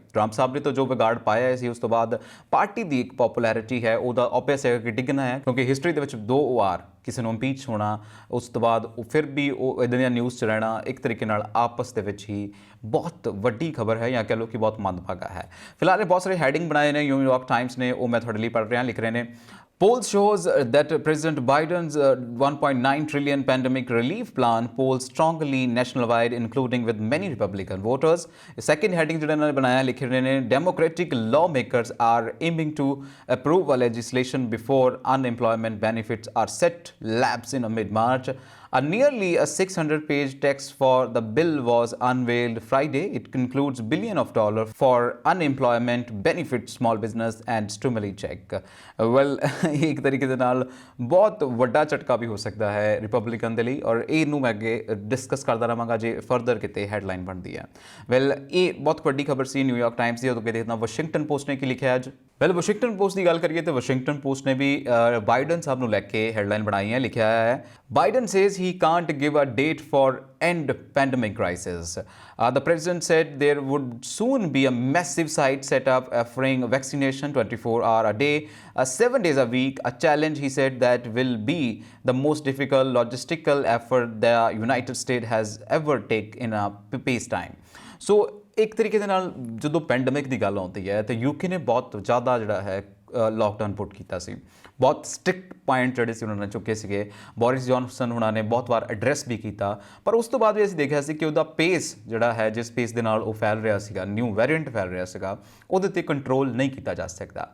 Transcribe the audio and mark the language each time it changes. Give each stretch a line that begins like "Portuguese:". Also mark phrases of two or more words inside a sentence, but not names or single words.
Punjabi: ਟਰੰਪ ਸਾਹਿਬ ਨੇ ਤਾਂ ਜੋ ਵਿਗਾੜ ਪਾਇਆ ਸੀ ਉਸ ਤੋਂ ਬਾਅਦ ਪਾਰਟੀ ਦੀ ਇੱਕ ਪੋਪੂਲੈਰਿਟੀ ਹੈ ਉਹਦਾ ਓਬਵੀਅਸ ਹੈ ਕਿ ਡਿੱਗਣਾ ਹੈ, ਕਿਉਂਕਿ ਹਿਸਟਰੀ ਦੇ ਵਿੱਚ 2 ਵਾਰ ਕਿਸੇ ਨੂੰ ਇੰਪੀਚ ਹੋਣਾ, ਉਸ ਤੋਂ ਬਾਅਦ ਉਹ ਫਿਰ ਵੀ ਉਹ ਇੱਦਾਂ ਦੀਆਂ ਨਿਊਜ਼ 'ਚ ਰਹਿਣਾ ਇੱਕ ਤਰੀਕੇ ਨਾਲ ਆਪਸ ਦੇ ਵਿੱਚ ਹੀ ਬਹੁਤ ਵੱਡੀ ਖਬਰ ਹੈ ਜਾਂ ਕਹਿ ਲਓ ਕਿ ਬਹੁਤ ਮੰਦਭਾਗਾ ਹੈ। ਫਿਲਹਾਲ ਬਹੁਤ ਸਾਰੇ ਹੈਡਿੰਗ ਬਣਾਏ ਨੇ ਨਿਊਯਾਰਕ ਟਾਈਮਸ ਨੇ, ਉਹ ਮੈਂ ਤੁਹਾਡੇ ਲਈ ਪੜ੍ਹ ਰਿਹਾ। ਲਿਖ ਰਹੇ ਨੇ
English: Polls shows that President Biden's $1.9 trillion pandemic relief plan polls strongly nationwide, including with many Republican voters. Second heading
Punjabi: ਜਿਹੜਾ ਇਹਨਾਂ ਨੇ ਬਣਾਇਆ ਲਿਖ ਰਹੇ ਨੇ
English: Democratic lawmakers are aiming to approve a legislation before unemployment benefits are set lapse in mid-March. A nearly 600-page text for the bill was unveiled Friday. It includes billions of dollars for unemployment benefits, small business and stimuli check. Well,
Punjabi: ਇੱਕ ਤਰੀਕੇ ਦੇ ਨਾਲ ਬਹੁਤ ਵੱਡਾ ਝਟਕਾ ਵੀ ਹੋ ਸਕਦਾ ਹੈ ਰਿਪਬਲਿਕਨ ਦੇ ਲਈ, ਔਰ ਇਹਨੂੰ ਮੈਂ ਅੱਗੇ ਡਿਸਕਸ ਕਰਦਾ ਰਹਾਂਗਾ ਜੇ ਫਰਦਰ ਕਿਤੇ ਹੈਡਲਾਈਨ ਬਣਦੀ ਹੈ। ਵੈਲ ਇਹ ਬਹੁਤ ਵੱਡੀ ਖਬਰ ਸੀ ਨਿਊਯਾਰਕ ਟਾਈਮਸ ਦੀ। ਅੱਗੇ ਦੇਖਦਾ ਵਾਸ਼ਿੰਗਟਨ ਪੋਸਟ ਨੇ ਕੀ ਲਿਖਿਆ ਅੱਜ। ਵੈਲ ਵਾਸ਼ਿੰਗਟਨ ਪੋਸਟ ਦੀ ਗੱਲ ਕਰੀਏ ਤਾਂ ਵਾਸ਼ਿੰਗਟਨ ਪੋਸਟ ਨੇ ਵੀ ਬਾਈਡਨ ਸਾਹਿਬ ਨੂੰ ਲੈ ਕੇ ਹੈਡਲਾਈਨ ਬਣਾਈ ਹੈ। ਲਿਖਿਆ ਹੈ
English: Biden says he can't give a date for end pandemic crisis. The president said there would soon be a massive site set up offering vaccination 24 hours a day, 7 days a week. A challenge, he said, that will be the most difficult logistical effort the United States has ever taken in a peacetime.
Punjabi: So ਇੱਕ ਤਰੀਕੇ ਦੇ ਨਾਲ ਜਦੋਂ ਪੈਂਡੇਮਿਕ ਦੀ ਗੱਲ ਆਉਂਦੀ ਹੈ ਤਾਂ UK ਨੇ ਬਹੁਤ ਜ਼ਿਆਦਾ ਜਿਹੜਾ ਹੈ
English: lockdown put
Punjabi: ਕੀਤਾ ਸੀ। ਬਹੁਤ
English: strict point
Punjabi: ਜਿਹੜੇ ਸੀ ਉਹਨਾਂ ਨੇ ਚੁੱਕੇ ਸੀਗੇ। ਬੋਰਿਸ ਜੌਨਸਨ ਹੁਣਾਂ ਨੇ ਬਹੁਤ ਵਾਰ ਐਡਰੈਸ ਵੀ ਕੀਤਾ, ਪਰ ਉਸ ਤੋਂ ਬਾਅਦ ਵੀ ਅਸੀਂ ਦੇਖਿਆ ਸੀ ਕਿ ਉਹਦਾ ਪੇਸ ਜਿਹੜਾ ਹੈ, ਜਿਸ ਪੇਸ ਦੇ ਨਾਲ ਉਹ ਫੈਲ ਰਿਹਾ ਸੀਗਾ,
English: new variant
Punjabi: ਫੈਲ ਰਿਹਾ ਸੀਗਾ, ਉਹਦੇ 'ਤੇ ਕੰਟਰੋਲ ਨਹੀਂ ਕੀਤਾ ਜਾ ਸਕਦਾ।